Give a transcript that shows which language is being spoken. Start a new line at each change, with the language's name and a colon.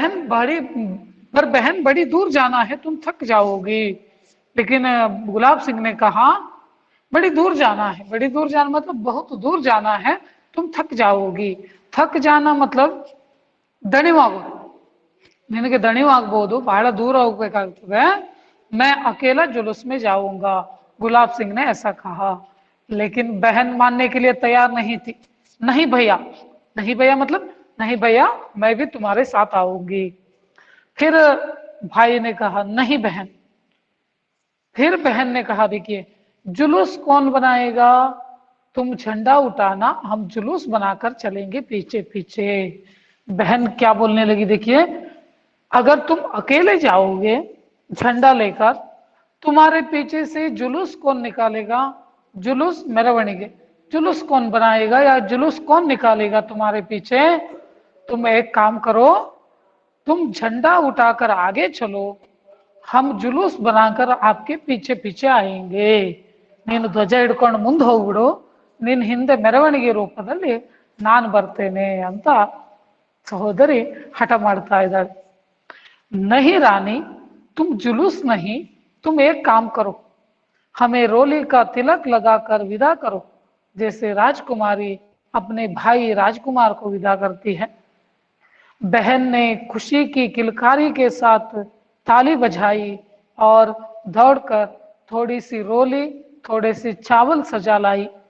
Hindi: बहन बड़ी दूर जाना है, तुम थक जाओगी. लेकिन गुलाब सिंह ने कहा बड़ी दूर जाना है, बड़ी दूर जाना मतलब बहुत दूर जाना है, तुम थक जाओगी. थक जाना मतलब
Kannada: ದಣಿವಾಗೋದು. ನಿನಗೆ ದಣಿವಾಗಬಹುದು, ಬಹಳ ದೂರ ಹೋಗ್ಬೇಕಾಗ್ತದೆ.
Hindi: मैं अकेला जुलूस में जाऊंगा, गुलाब सिंह ने ऐसा कहा. लेकिन बहन मानने के लिए तैयार नहीं थी. नहीं भैया, नहीं भैया मतलब नहीं भैया, मैं भी तुम्हारे साथ आऊंगी. फिर भाई ने कहा नहीं बहन. फिर बहन ने कहा देखिए, जुलूस कौन बनाएगा, तुम झंडा उठाना, हम जुलूस बनाकर चलेंगे पीछे पीछे. बहन क्या बोलने लगी देखिए, अगर तुम अकेले जाओगे झंडा लेकर, तुम्हारे पीछे से जुलूस कौन निकालेगा, जुलूस
Kannada: ಮೆರವಣಿಗೆ,
Hindi: जुलूस कौन बनाएगा या जुलूस कौन निकालेगा तुम्हारे पीछे. तुम एक काम करो, तुम झंडा उठाकर आगे चलो, हम जुलूस बनाकर आपके पीछे पीछे आएंगे.
Kannada: ನೀನು ಧ್ವಜ ಹಿಡ್ಕೊಂಡು ಮುಂದೆ ಹೋಗ್ಬಿಡು, ನಿನ್ನ ಹಿಂದೆ ಮೆರವಣಿಗೆ ರೂಪದಲ್ಲಿ ನಾನು ಬರ್ತೇನೆ ಅಂತ ಸಹೋದರಿ ಹಠ ಮಾಡ್ತಾ ಇದ್ದಾಳೆ.
Hindi: नहीं रानी, तुम जुलूस नहीं, तुम एक काम करो, हमें रोली का तिलक लगाकर विदा करो, जैसे राजकुमारी अपने भाई राजकुमार को विदा करती है. बहन ने खुशी की किलकारी के साथ ताली बजाई और दौड़कर थोड़ी सी रोली, थोड़े से चावल सजा लाई.